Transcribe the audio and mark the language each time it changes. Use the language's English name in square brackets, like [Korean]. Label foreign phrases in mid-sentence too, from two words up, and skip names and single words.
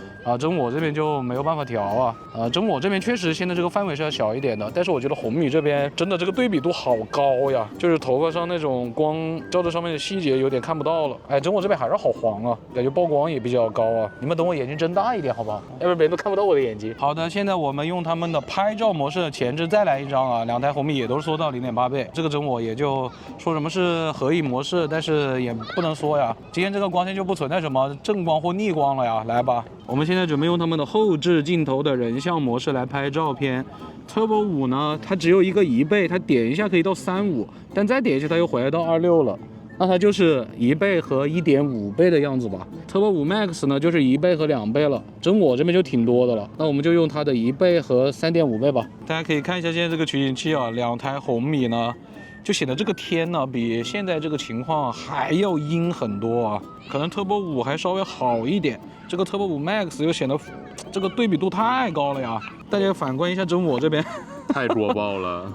[Chinese] 真我這邊就沒有辦法調啊。真我這邊確實現在這個範圍是要小一點的，但是我覺得紅米這邊真的這個對比度好高呀，就是頭髮上那種光照着上面的細節有點看不到了。哎，真我這邊還是好黃啊，感覺曝光也比較高啊。你們等我眼睛睜大一點好不好？要不然別人都看不到我的眼睛。好的，現在我們用他們的拍照模式的前置再來一張啊，兩台紅米也都是縮到0.8倍，這個真我也就說什麼是合影模式，但是也不能說呀。今天這個光線就不存在什麼正光或逆光了呀，來吧。我們現在準備用他們的後置鏡頭的人像模式來拍照片。Turbo 5呢，它只有一個1倍，它點一下可以到35，但再點一下它又回來到26了，那它就是1倍和1.5倍的樣子吧。Turbo 5 Max 呢就是1倍和2倍了，真我這邊就挺多的了，那我們就用它的1倍和3.5倍吧。大家可以看一下現在這個取景器啊，兩台紅米呢，就顯得這個天呢比現在這個情況還要陰很多啊，可能 Turbo 5還稍微好一點，這個 Turbo 5 Max 又顯得這個對比度太高了呀。大家反觀一下真我這邊，太弱爆了，